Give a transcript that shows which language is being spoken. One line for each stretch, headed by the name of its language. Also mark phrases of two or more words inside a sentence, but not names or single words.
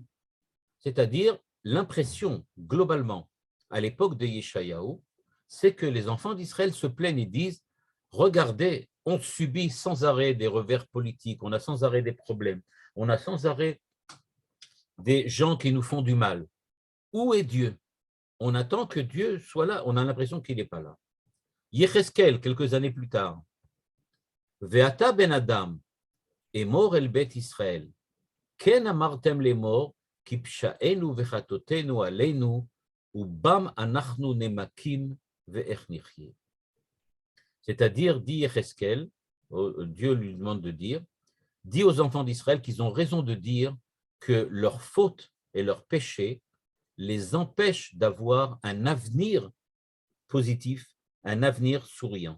French: C'est-à-dire, l'impression, globalement, à l'époque de Yeshayahu, c'est que les enfants d'Israël se plaignent et disent, regardez, on subit sans arrêt des revers politiques, on a sans arrêt des problèmes, on a sans arrêt des gens qui nous font du mal. Où est Dieu? On attend que Dieu soit là, on a l'impression qu'il n'est pas là. Yecheskel, quelques années plus tard,
Hebrew: ואתה בן אדם אמר אל בית ישראל כן אמרתם לאמר כי פשעינו וחטאתינו עלינו ובם אנחנו נמקים ואיך נחיה.
French: C'est-à-dire, dit Yecheskel, Dieu lui demande de dire, dit aux enfants d'Israël qu'ils ont raison de dire que leurs fautes et leurs péchés les empêchent d'avoir un avenir positif, un avenir souriant.